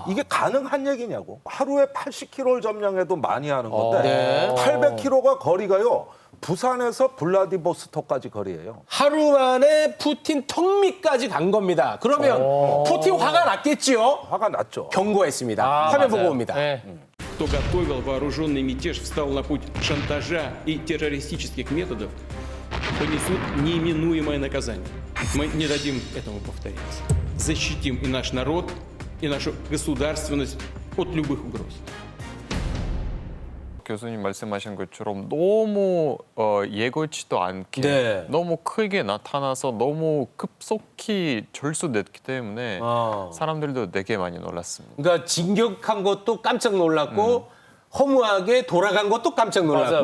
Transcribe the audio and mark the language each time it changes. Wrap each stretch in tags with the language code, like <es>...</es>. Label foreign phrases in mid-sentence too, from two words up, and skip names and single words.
<ko>이게 가능한 얘기냐고. 하루에 80km를 점령해도 많이 하는 건데 네. 800km가 거리가요. 부산에서 블라디보스토크까지 거리예요. 하루 만에 푸틴 턱밑까지 간 겁니다. 그러면 푸틴 화가 났겠지요? 화가 났죠. 경고했습니다. 화면 보고 옵니다. 네.</ko> <ru>Кто готовил вооруженный мятеж, встал на путь шантажа и террористических методов, понесут неименуемое наказание. Мы не дадим этому повториться. Защитим и наш народ, и нашу государственность от любых угроз.</ru> <ko>교수님 말씀하신 것처럼 너무 예고치도 않게 네. 너무 크게 나타나서 너무 급속히 절수됐기 때문에 사람들도 되게 많이 놀랐습니다. 그러니까 진격한 것도 깜짝 놀랐고 허무하게 돌아간 것도 깜짝 놀랐고</ko>